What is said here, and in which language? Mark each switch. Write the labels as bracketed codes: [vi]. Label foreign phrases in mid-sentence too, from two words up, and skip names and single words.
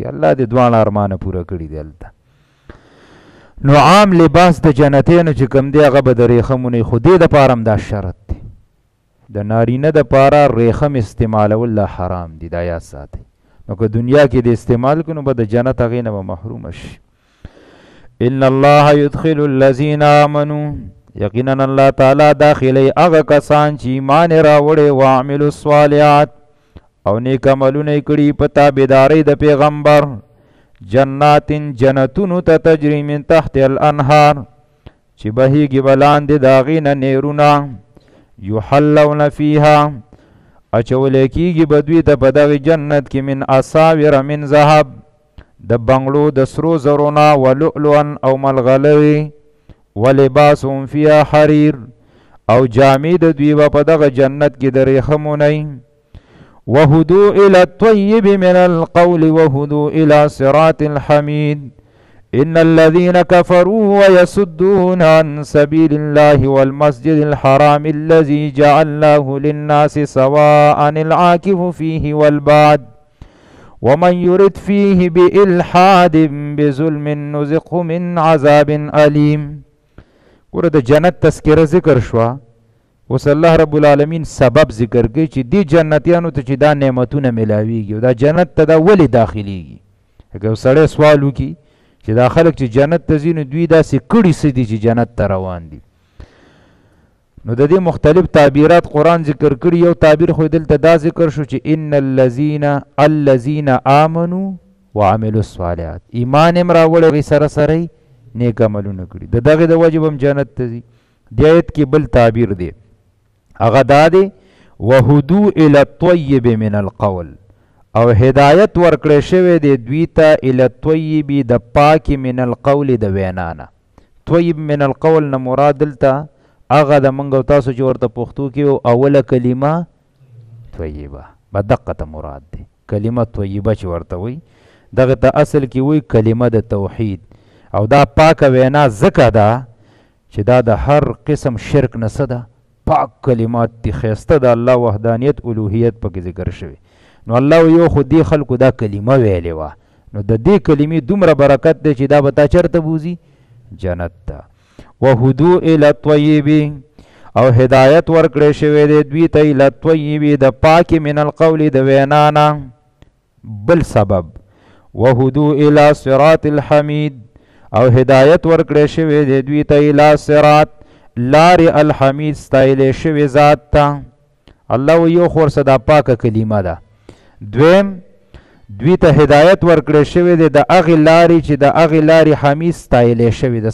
[ps] الله دې دواړه ارمانه پوره کړي دی هلته. نو عام لباس د جنتیانو چې کوم دی هغه به د ریخمونه، خو دې دپاره هم دا شرط دی، د نارینه دپاره ریخم استعمالول لا حرام دي، دا یاد ساتئ. نو که دنیا کې د استعمال کړو به د جنت هغې نه به محرومه شي. [ar] ان الله يدخل الذين آمنوا، [ps] یقینا الله تعالی داخلی هغه کسان چې ایمان راوړی [ar] وعملوا الصالحات [ps] او نیک عملونه کړي په تابعدارۍ د پیغمبر، جنات جنتونو ته [ar] تجری من تحت الانهار [ps] چې بهیږي به لاندې د هغې نه نهرونه، [ar] یحلون فیها [ps] اچولی کېږي به دوی ته په دغې جنت کې [ar] من اساور من ذهب [ps] د بنګړو د سرو زرونه ولؤلؤا او ملغلرې، [ar] ولباسهم فیها حریر [ps] او جامې د دوی به په دغه جنت کې د ریخمونی، [ar] وهدوا الى الطیب من القول وهدوا الى صراط الحمید. ان الذين كفروا ويصدون عن سبيل الله والمسجد الحرام الذي جعلناه للناس سواء العاكف فيه والباد ومن يرد فيه بإلحاد بظلم نذقه من عذاب أليم. [ps] ګوره د جنت تذکره ذکر شوه، اوس الله رب العالمین سبب ذکر کوي چې دې جنتیانو ته چې دا نعمتونه میلاویږي او دا جنت ته دا ولې داخلیږي. اگر سړی سوال وکړي چې دا خلک چې جنت ته ځي نو دوی داسې کړي څه دي چې جنت ته روان دي، نو د دې مختلف تعبیرات قرآن ذکر کړي. یو تعبیر خو دلته دا ذکر شو چې [ar] ان الذین آمنوا وعملوا الصالحات، [ps] ایمان هم راوړی هغې سره سره نیک عملونه کړي، د دغې د وجې به هم جنت ته ځي. دې آیت کې بل تعبیر دی، هغه دا دی [ar] وهدوا الی الطیب من القول، [ps] او هدایت ورکړی شوی دی دوی ته [ar] الی الطیب [ps] د پاکې [ar] من القول [ps] د وینا نه. طیب من القول نه مراد دلته هغه د موږ او تاسو چې ورته پښتو کې اوله کلمه طیبه به دقه ته مراد دی. کلمه طیبه چې ورته وایي دغه ته اصل کې وایي کلمه د توحید، او دا پاکه وینا ځکه ده چې دا د هر قسم شرک نه څه ده، پاک کلمات دي، ښایسته د الله وحدانیت الوهیت پکې ذکر شوی. نو الله یو خو دې خلکو دا کلمه ویلې وه، نو د دې کلمې دومره برکت دی چې دا به تا چېرته بوځي؟ جنت ته. [ar] وهدوا الی الطیب، [ps] او هدایت ورکړی شوی دی دوی ته [ar] الی الطیب [ps] د پاکې [ar] من القول [ps] د وینا نه. بل سبب [ar] وهدوا الی صراط الحمید، [ps] او هدایت ورکړی شوی دی دوی ته [ar] الی صراط [ps] لارې الحمید ستایلی شوی ذات ته. الله یو خو ورسه دا پاکه کلمه ده. دویم دوی ته هدایت ورکړی شوی دی د هغې لارې چې د هغې لارې حمید ستایلی شوی ده.